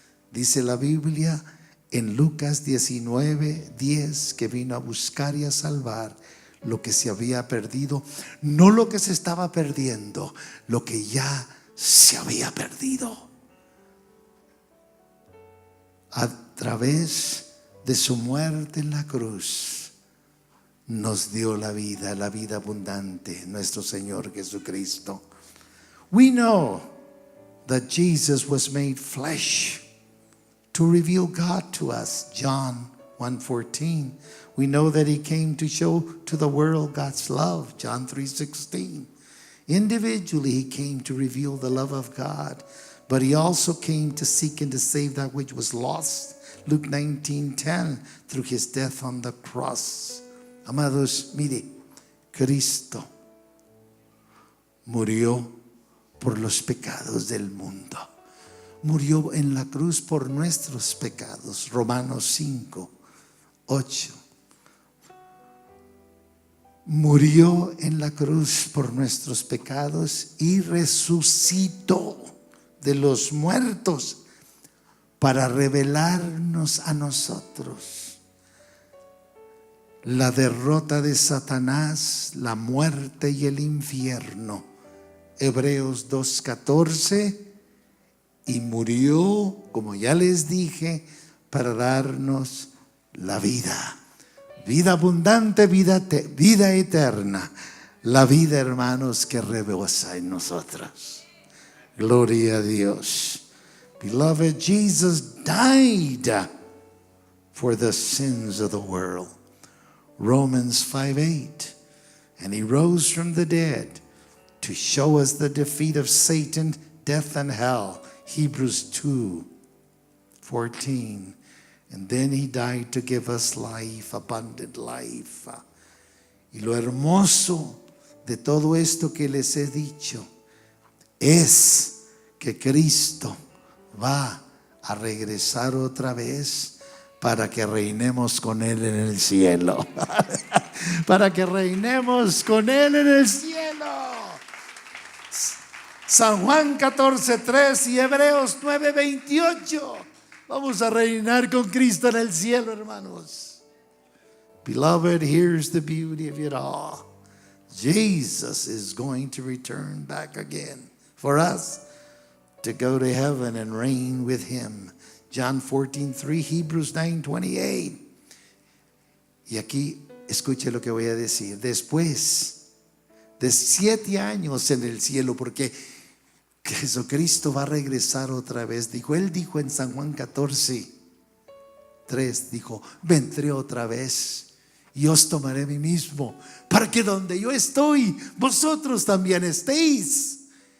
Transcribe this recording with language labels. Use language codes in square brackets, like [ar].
[es] Dice la Biblia en Lucas 19:10 que vino a buscar y a salvar lo que se había perdido, no lo que se estaba perdiendo, lo que ya se había perdido. A través de su muerte en la cruz nos dio la vida abundante, nuestro Señor Jesucristo. [en] We know that Jesus was made flesh to reveal God to us. John 1:14. We know that He came to show to the world God's love. John 3:16. Individually He came to reveal the love of God, but He also came to seek and to save that which was lost. Luke 19:10, through His death on the cross. [es] Amados, mire, Cristo murió por los pecados del mundo. Murió en la cruz por nuestros pecados. Romanos 5:8. Murió en la cruz por nuestros pecados y resucitó de los muertos para revelarnos a nosotros la derrota de Satanás, la muerte y el infierno. Hebreos 2:14. Y murió, como ya les dije, para darnos la vida abundante, vida eterna, la vida, hermanos, que rebosa en nosotros. Gloria a Dios. [en] Beloved, Jesus died for the sins of the world. Romans 5:8. And He rose from the dead to show us the defeat of Satan, death, and hell. Hebrews 2:14. And then He died to give us life, abundant life. [es] Y lo hermoso de todo esto que les he dicho es que Cristo va a regresar otra vez para que reinemos con Él en el cielo. Para que reinemos con Él en el cielo. San Juan 14:3 y Hebreos 9:28. Vamos a reinar con Cristo en el cielo, hermanos. [en] Beloved, here's the beauty of it all. Jesus is going to return back again for us to go to heaven and reign with Him. John 14:3, Hebrews 9:28. [es] Y aquí escuche lo que voy a decir. Después de 7 años en el cielo, porque Jesucristo va a regresar otra vez. Él dijo en San Juan 14:3, dijo: vendré otra vez y os tomaré a mí mismo, para que donde yo estoy, vosotros también estéis.